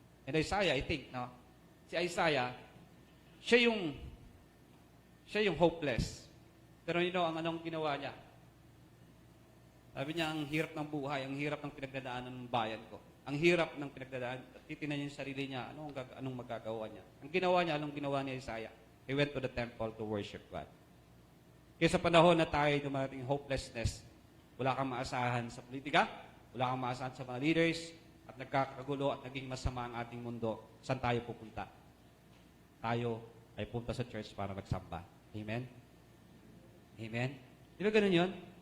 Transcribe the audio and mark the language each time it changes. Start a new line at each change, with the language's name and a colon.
English: And Isaiah, I think,
Filipino: si Isaiah, siya yung hopeless. Pero ang anong ginawa niya? Sabi niya, ang hirap ng buhay, ang hirap ng pinagdadaanan ng bayan ko. Ang hirap ng pinagdadaan. Titingnan niya yung sarili niya, anong magagawa niya. Ang ginawa niya, anong ginawa ni Isaiah?
English: He went to the temple to worship God.
Filipino: Kaya sa panahon na tayo dumating hopelessness, wala kang maasahan sa politika, wala kang maasahan sa mga leaders, at nagkakagulo at naging masama ang ating mundo, saan tayo pupunta? Tayo ay punta sa church para magsamba. Amen? Amen? Di ba ganun yun?